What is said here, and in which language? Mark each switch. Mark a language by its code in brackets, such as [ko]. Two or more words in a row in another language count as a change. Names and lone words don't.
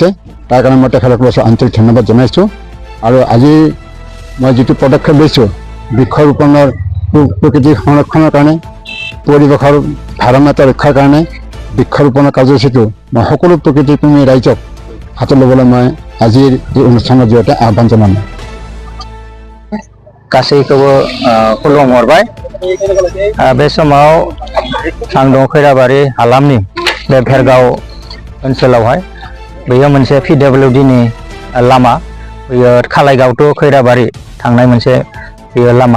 [as] তাৰ কাৰণে মই তেখেতসকলক আন্তৰিক ধন্যবাদ জনাইছোঁ। আৰু আজি মই যিটো পদক্ষেপ লৈছোঁ বৃক্ষৰোপণৰ প্ৰকৃতিৰ সংৰক্ষণৰ কাৰণে, পৰিৱেশৰ ভাৰসাম্যতা ৰক্ষাৰ কাৰণে বৃক্ষৰোপণৰ কাৰ্যসূচীটো মই সকলো প্ৰকৃতিপ্ৰেমী ৰাইজক হাতত ল'বলৈ মই আজিৰ এই অনুষ্ঠানৰ জৰিয়তে আহ্বান জনাম। [brx] गासैखौबो खुलुमहरबाय। बे समाव आं दं खैराबारि हालामनि बे भेरगाव ओनसोलावहाय। बेयो मोनसे PWD नि लामा। बेयो खालाइगाव टु खैराबारि थांनाय मोनसे बेयो लामा।